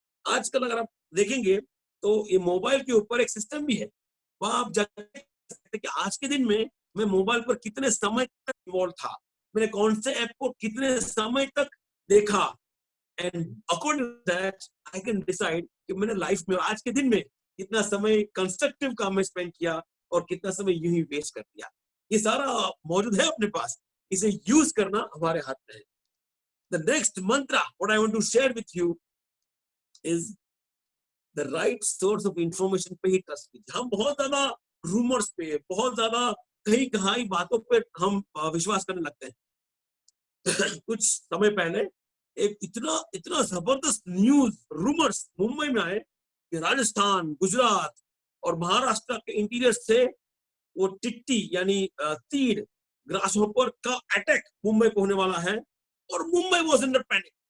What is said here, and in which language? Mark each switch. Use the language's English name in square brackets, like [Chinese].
[Hindi] आजकल अगर आप देखेंगे तो ये मोबाइल के ऊपर एक सिस्टम भी है, वहां आप जाके कि आज के दिन में मैं मोबाइल पर कितने समय तक इन्वॉल्व था, मैंने कौन से ऐप को कितने समय तक देखा, [English] and according to that I can decide [Hindi] कि मैंने लाइफ में आज के दिन में कितना समय कंस्ट्रक्टिव काम में स्पेंड किया और कितना समय यूं ही वेस्ट कर दिया। ये सारा मौजूद है अपने पास, इसे यूज करना हमारे हाथ में है। [English] The next mantra what I want to share with you is the right source of information [Hindi] पे ही ट्रस्ट कीजिए। हम बहुत ज्यादा रूमर्स पे, बहुत ज्यादा कहीं कहाई बातों पे हम विश्वास करने लगते हैं। कुछ समय पहले एक इतना इतना जबरदस्त न्यूज रूमर्स मुंबई में आए कि राजस्थान, गुजरात और महाराष्ट्र के इंटीरियर से वो टिट्टी यानी तीड़, ग्रासहोपर का अटैक मुंबई को होने वाला है, और [English] Mumbai was under panic.